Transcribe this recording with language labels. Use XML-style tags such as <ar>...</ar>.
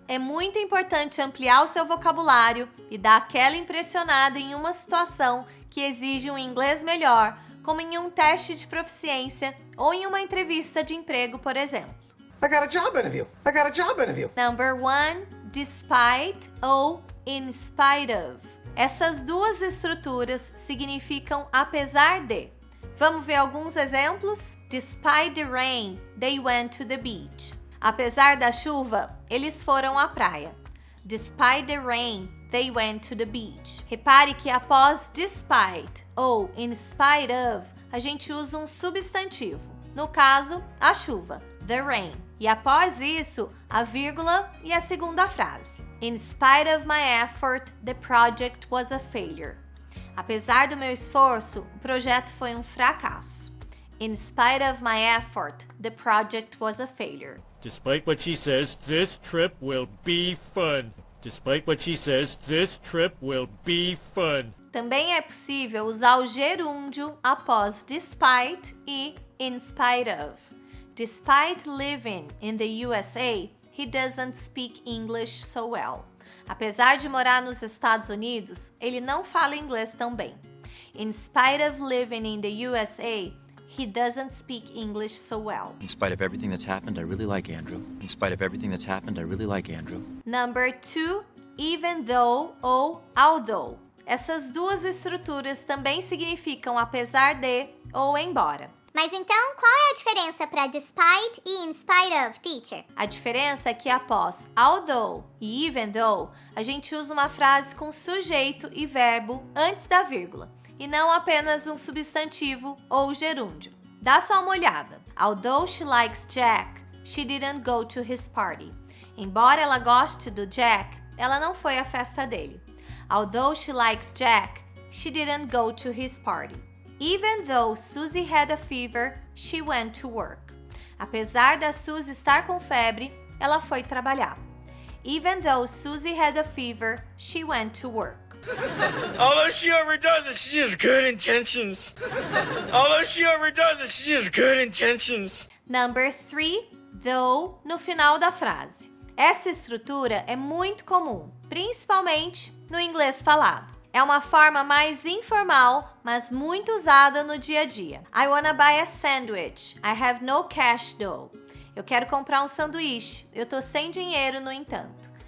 <pt>É muito importante ampliar o seu vocabulário e dar aquela impressionada em uma situação que exige um inglês melhor, como em um teste de proficiência ou em uma entrevista de emprego, por exemplo.</pt> <en>I got a job interview. Number 1, despite ou in spite of.</en> <pt>Essas duas estruturas significam apesar de. Vamos ver alguns exemplos?</pt> <en>Despite the rain, they went to the beach.</en> <pt>Apesar da chuva, eles foram à praia.</pt> <en>Despite the rain, they went to the beach.</en> <pt>Repare que após despite ou in spite of, a gente usa um substantivo. No caso, a chuva,</pt> <en>the rain.</en> <pt>E após isso, a vírgula e a segunda frase.</pt> <en>In spite of my effort, the project was a failure.</en> <pt>Apesar do meu esforço, o projeto foi um fracasso.</pt> <en>In spite of my effort, the project was a failure. Despite what she says, this trip will be fun. Despite what she says, this trip will be fun.</en> <pt>Também é possível usar o gerúndio após despite e in spite of.</pt> <en>Despite living in the USA, he doesn't speak English so well.</en> <pt>Apesar de morar nos Estados Unidos, ele não fala inglês tão bem.</pt> <en>In spite of living in the USA, he doesn't speak English so well. In spite of everything that's happened, I really like Andrew. In spite of everything that's happened, I really like Andrew. Number 2, even though ou although.</en> <pt>Essas duas estruturas também significam apesar de ou embora. Mas então, qual é a diferença para despite e in spite of, teacher? A diferença é que após although e even though, a gente usa uma frase com sujeito e verbo antes da vírgula, e não apenas um substantivo ou gerúndio. Dá só uma olhada.</pt> <en>Although she likes Jack, she didn't go to his party.</en> <pt>Embora ela goste do Jack, ela não foi à festa dele.</pt> <en>Although she likes Jack, she didn't go to his party. Even though Susie had a fever, she went to work.</en> <pt>Apesar da Susie estar com febre, ela foi trabalhar.</pt> <en>Even though Susie had a fever, she went to work. Although she overdoes it, she has good intentions. Although she overdoes it, she has good intentions. Number 3, though</en> <pt>no final da frase. Essa estrutura é muito comum, principalmente no inglês falado. É uma forma mais informal, mas muito usada no dia a dia.</pt> <en>I wanna buy a sandwich. I have no cash though.</en> <pt>Eu quero comprar um sanduíche. Eu tô sem dinheiro, no entanto.</pt>